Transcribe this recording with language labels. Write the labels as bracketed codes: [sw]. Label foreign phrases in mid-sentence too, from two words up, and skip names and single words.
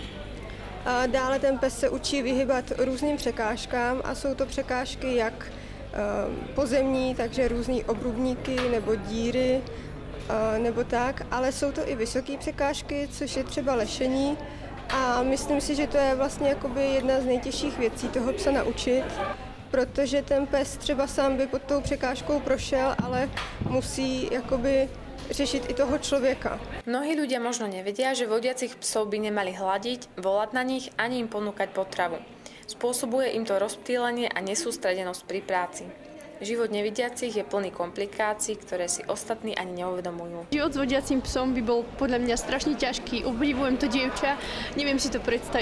[cs] Dále ten pes se učí vyhybat různým překážkám a jsou to překážky jak pozemní, takže různý obrubníky nebo díry nebo tak, ale jsou to i vysoké překážky, což je třeba lešení. A myslím si, že to je vlastně jakoby jedna z nejtěžších věcí toho psa naučit, protože ten pes třeba sám by pod tou překážkou prošel, ale musí jakoby řešit i toho člověka. [sk] Mnohí ľudia možno nevedia, že vodiacich psov by nemali hladiť, volať na nich ani im ponúkať potravu. Spôsobuje im to rozptýlenie a nesústredenosť pri práci. Život nevidiacich je plný komplikácií, ktoré si ostatní ani neuvedomujú. Život s vodiacím psom by bol podľa mňa strašne ťažký. Obdivujem to dievča, neviem si to predstaviť.